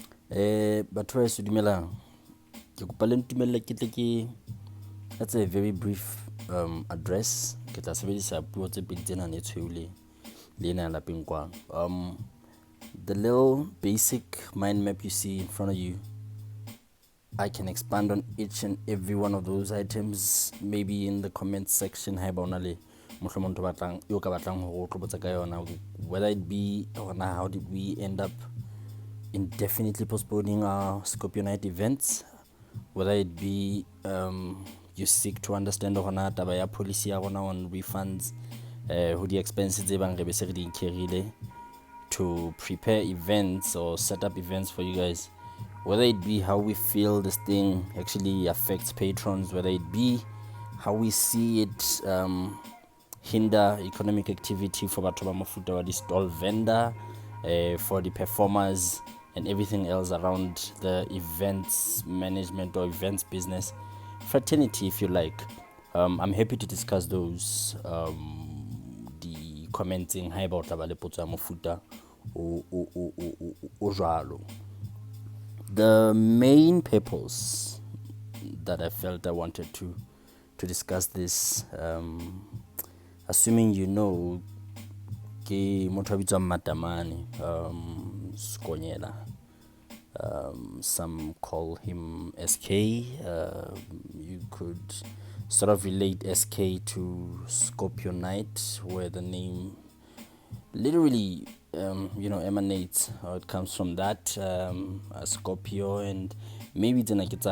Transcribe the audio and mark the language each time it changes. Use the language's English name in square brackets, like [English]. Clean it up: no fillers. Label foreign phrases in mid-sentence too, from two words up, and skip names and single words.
[Southern Sotho] Batho ba se dumelang, ke kopa le ntumelle ke tle ke [English] that's a very brief address. [Southern Sotho] Ke tla sebedisa puo tse pedi tsena ne tshweu le ena ya lapeng kwano. [English] The little basic mind map you see in front of you, I can expand on each and every one of those items maybe in the comment section. [Southern Sotho] Haeba ona le mohlomong ntho batlang yo ka batlang ho tlobotsa ka yona, [English] whether it be how did we end up indefinitely postponing our Scorpio night events, whether it be you seek to understand [Southern Sotho] taba ya policy ya rona [English] on refunds, who the expenses [Southern Sotho] tse bang re be se re di incurrile [English] to prepare events or set up events for you guys, whether it be how we feel this thing actually affects patrons, whether it be how we see it hinder economic activity for [Southern Sotho] batho ba mofuta wa [English] di-stall vendor, for the performers and everything else around the events management or events business fraternity, if you like. I'm happy to discuss those the commenting [Southern Sotho] ha eba o tla ba le potso ya mofuta o jwalo. [English] The main purpose that I felt I wanted to discuss this, assuming you know, [Southern Sotho] ke motho a bitswang Matamane, Skonyela. [English] Some call him SK. You could sort of relate SK to Scorpio Night, where the name literally emanates, or it comes from that, a Scorpio, and maybe the